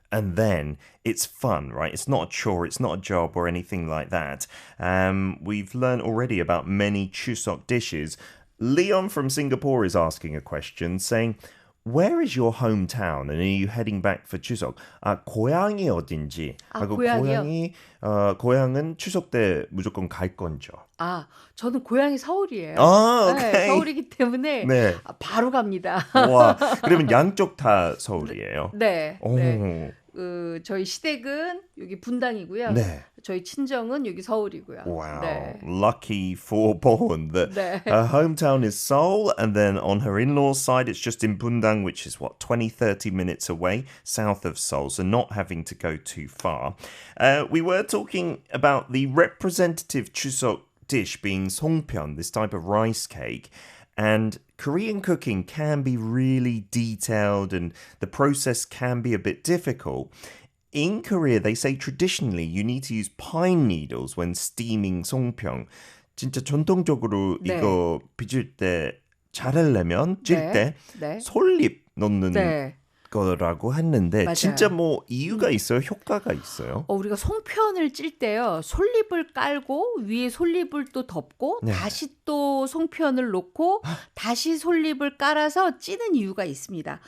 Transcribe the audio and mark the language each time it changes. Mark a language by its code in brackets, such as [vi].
[en] And then it's fun, right? It's not a chore, it's not a job or anything like that. We've learned already about many Chuseok dishes. Leon from Singapore is asking a question saying, where is your hometown and are you heading back for 추석? [ko] 고향이 어딘지. 고향이요? 고향은 추석 때 무조건 갈 건죠. 저는 고향이 서울이에요. 오케이. 네, 서울이기 때문에 네. 바로 갑니다. 와, 그러면 양쪽 다 서울이에요? 네. 오. 네. 저희 시댁은 여기 분당이고요. 네. 저희 친정은 여기 서울이고요. [en] Wow, [ko] 네. [en] lucky for Born that 네. her hometown is Seoul, and then on her in-laws' side, it's just in Bundang, which is 20, 30 minutes away, south of Seoul, so not having to go too far. We were talking about the representative Chuseok dish being songpyeon, this type of rice cake. And Korean cooking can be really detailed and the process can be a bit difficult. In Korea, they say traditionally you need to use pine needles when steaming songpyeon. [ko] 진짜 전통적으로 네. 이거 빚을 때 자르려면 찔 때 네. 솔잎 넣는 네. 거라고 했는데 맞아요. 진짜 뭐 이유가 있어요? 효과가 있어요? 우리가 송편을 찔 때요. 솔잎을 깔고 위에 솔잎을 또 덮고 네. 다시 또 송편을 놓고 다시 솔잎을 깔아서 찌는 이유가 있습니다.